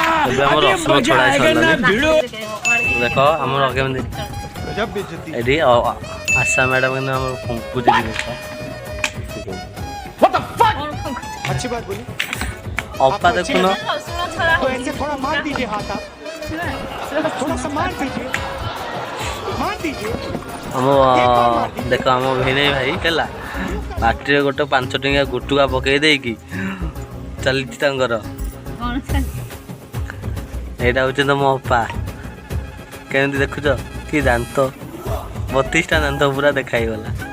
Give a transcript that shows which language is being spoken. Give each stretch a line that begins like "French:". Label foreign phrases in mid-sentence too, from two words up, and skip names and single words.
Odia: ଏବେ ଆମର ରସୁଣ ଛଡ଼ା ହେଇସାରିଲାଣି। ଦେଖ ଆମର କେମିତି ଏଠି ଆଶା ମ୍ୟାଡ଼ାମ କିନ୍ତୁ ଆମର ଫୁଙ୍କୁଛି ଜିନିଷ।
Hindi: अच्छी बात बोली।
Odia: ଅପା ଦେଖୁନ
Hindi: तो ऐसे थोड़ा मार दीजिए हाथ आप, थोड़ा सा मार दीजिए, मार दीजिए।
Odia: ଆମ ଦେଖ ଆମ ଭିଣେଇ ଭାଇ ହେଲା ପାଟିରେ ଗୋଟେ 5 ଟଙ୍କିଆ ଗୁଟୁକା ପକେଇ ଦେଇକି ଚାଲିଛି ତାଙ୍କର। ଏଇଟା ହଉଛି ତମ ଅପା। କେମିତି ଦେଖୁଛ କି ଦାନ୍ତ 32ଟା ଦାନ୍ତ ପୁରା ଦେଖାଇଗଲା।